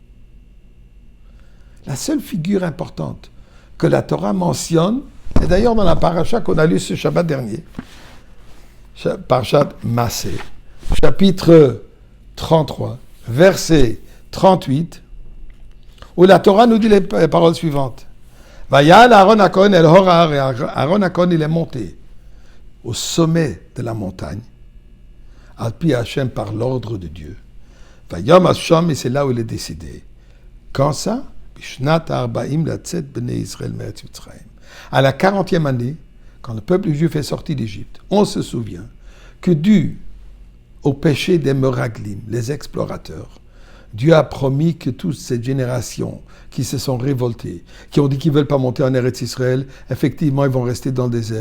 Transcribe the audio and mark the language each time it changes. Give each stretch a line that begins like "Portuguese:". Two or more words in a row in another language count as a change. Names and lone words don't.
French: La seule figure importante que la Torah mentionne, et d'ailleurs dans la paracha qu'on a lu ce Shabbat dernier, Parashat Massé, chapitre 33, verset 38, où la Torah nous dit les paroles suivantes.
Hebrew: ויעל אהרן הכהן אל הר ההר,
French: et Aaron HaKohen il est monté au sommet de la montagne,
Hebrew: על פי השם
French: par l'ordre de Dieu.
Hebrew: וימת שם,
French: et c'est là où il est décédé. Quand ça?
Hebrew: בשנת ארבעים לצאת בני ישראל מארץ מצרים.
French: À la 40e année, quand le peuple juif est sorti d'Égypte, on se souvient que dû au péché des Meraglim, les explorateurs, Dieu a promis que toute cette génération qui se sont révoltés, qui ont dit qu'ils ne veulent pas monter en
Hebrew: ארץ ישראל,
French: effectivement, ils vont rester dans le désert.